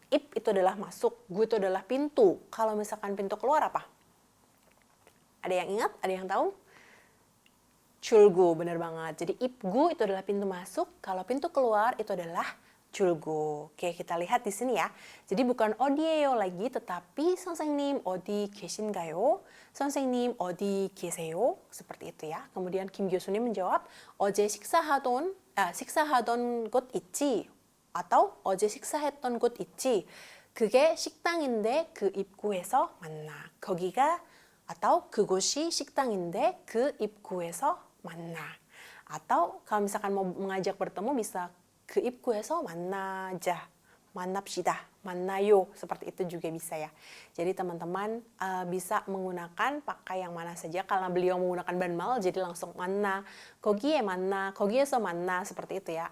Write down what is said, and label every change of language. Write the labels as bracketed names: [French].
[Indonesian] 입 itu adalah masuk, gu itu adalah pintu. Kalau misalkan pintu keluar apa? Ada yang ingat? Ada yang tahu? 출구, benar banget. Jadi 입구 itu adalah pintu masuk. Kalau pintu keluar itu adalah 출구. Oke, kita lihat di sini ya. Jadi bukan 어디예요 lagi, tetapi [Korean] 선생님 어디 계신가요? 선생님 어디 계세요? [Indonesian] Seperti itu ya. Kemudian Kim 교수님 menjawab, [Korean] 어제 식사하던 곳 있지? atau 어제 식사했던 곳 있지? 그게 식당인데 그 입구에서 만나. 거기가 atau 그곳이 식당인데 그 입구에서 만나. [Indonesian] Atau kalau misalkan mau mengajak bertemu bisa [Korean] 그 입구에서 만나자, 만납시다, 만나요. [Indonesian] Seperti itu juga bisa ya. Jadi teman-teman bisa menggunakan pakai yang mana saja. Karena beliau menggunakan banmal, jadi langsung [Korean] 만나, 거기에 만나, 거기에서 만나, [Indonesian] seperti itu ya.